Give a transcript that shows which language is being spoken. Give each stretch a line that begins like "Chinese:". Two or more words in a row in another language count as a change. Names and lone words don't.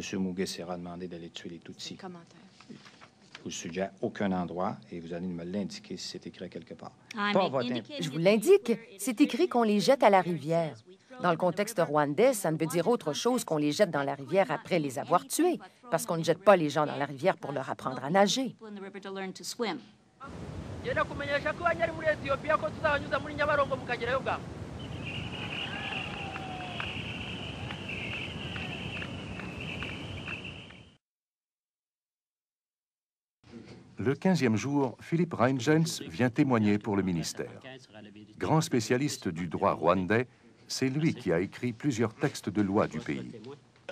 French: Mugesera a demandé d'aller tuer les Tutsis. Je vous suggère aucun endroit et vous allez me l'indiquer si c'est écrit quelque part. Pas votre Je vous l'indique, c'est écrit qu'on les jette à la rivière. Dans le contexte rwandais, ça ne veut dire autre chose qu'on les jette dans la rivière après les avoir tués, parce qu'on ne jette pas les gens dans la rivière pour leur apprendre à nager.
Kinyarwanda: Ngenda kumenyesha ko abanyari muri Ethiopia ko tuzabanyuza muri Nyabarongo mukagerayo bwa.
French: Le 15e jour, Philippe Reingens vient témoigner pour le ministère. Grand spécialiste du droit rwandais, c'est lui qui a écrit plusieurs textes de loi du pays.